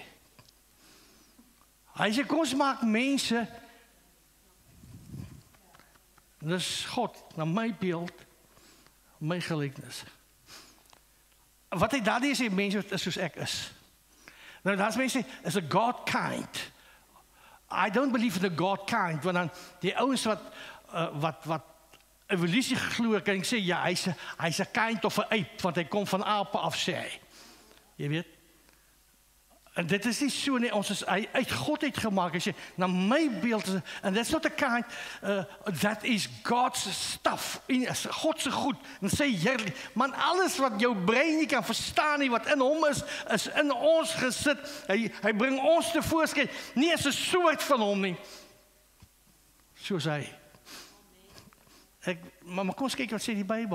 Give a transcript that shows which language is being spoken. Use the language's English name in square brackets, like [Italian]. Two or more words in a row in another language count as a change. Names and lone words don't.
[Afrikaans] Hy sê, kom ons maak mense, dis God, na my beeld, my gelykenis. Wat hy daardie sê, mense is soos ek is. Nou, daar's mense sê, is a God kind. [English] I don't believe in the God kind, [Afrikaans] want dan die ouens wat evolusie glo, kan ek sê, ja, hy's 'n kind of 'n ape, want hy kom van ape af, sê hy. Jy weet? En dit is nie so nie, ons is uit God uitgemaak, hy sê, na my beeld, [English] and that's not a kind, that is God's stuff, [Afrikaans] God se goed, en sê heerlik, man, alles wat jou brein nie kan verstaan nie, wat in hom is in ons gesit, hy bring ons te voorskyn, nie as 'n soort van hom nie, soos hy. Maar kom ons kyk wat sê die Bybel.